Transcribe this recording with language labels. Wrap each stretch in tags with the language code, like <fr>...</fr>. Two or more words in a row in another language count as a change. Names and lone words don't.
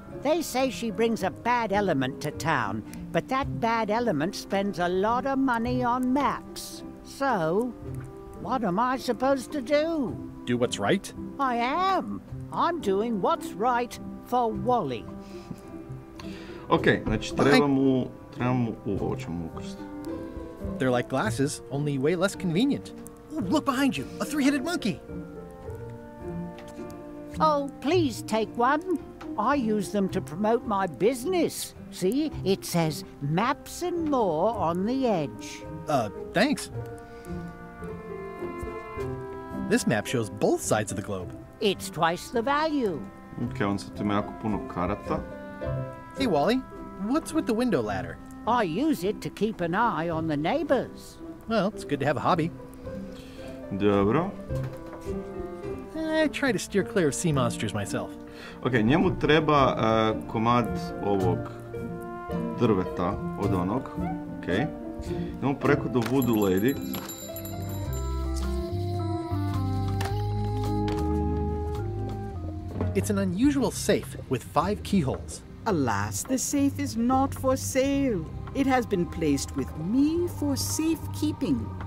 <en>They say she brings a bad element to town, but that bad element spends a lot of money on maps. So, what am I supposed to do? Do what's right? I am. I'm doing what's right for Wally.</en> <hr>Ok, znači treba mu ovo ćemo ukrstiti.</hr> <en>They're like glasses, only way less convenient. Ooh, look behind you, a three-headed monkey. Oh, please take one. I use them to promote my business. See, it says maps and more on the edge. Thanks. This map shows both sides of the globe. It's twice the value.</en> <hr>Ok, on sad ima jako puno karata.</hr> <en>Hey, Wally, what's with the window ladder? I use it to keep an eye on the neighbors. Well, it's good to have a hobby.</en> <hr>Dobro.</hr> <en>I try to steer clear of sea monsters myself.</en> <hr>Ok, njemu treba komad ovog drveta od onog. Ok. Idemo preko do Voodoo Lady.</hr> <en>It's an unusual safe with 5 keyholes. Alas, the safe is not for sale. It has been placed with me for safekeeping.</en>